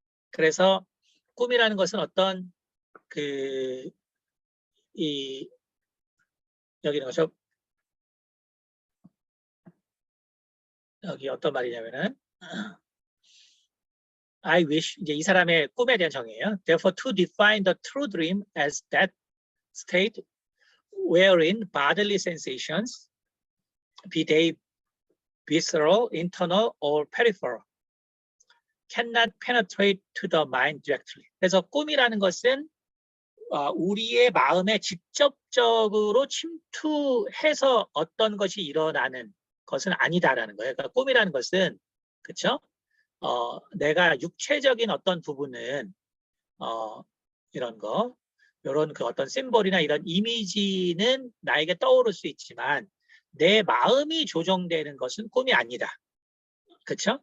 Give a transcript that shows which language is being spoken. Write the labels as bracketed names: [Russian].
[Korean] 그래서 꿈이라는 것은 어떤 여기 있는 것처럼 여기 어떤 말이냐면은 [English] I wish [Korean] 이제 이 사람의 꿈에 대한 정의예요. [English] Therefore, to define the true dream as that state wherein bodily sensations, be they visceral, internal, or peripheral, cannot penetrate to the mind directly. [Korean] 그래서 꿈이라는 것은 우리의 마음에 직접적으로 침투해서 어떤 것이 일어나는 것은 아니다라는 거예요. 그러니까 꿈이라는 것은 그렇죠? 내가 육체적인 어떤 부분은 이런 그 어떤 심볼이나 이런 이미지는 나에게 떠오를 수 있지만 내 마음이 조정되는 것은 꿈이 아니다. 그렇죠?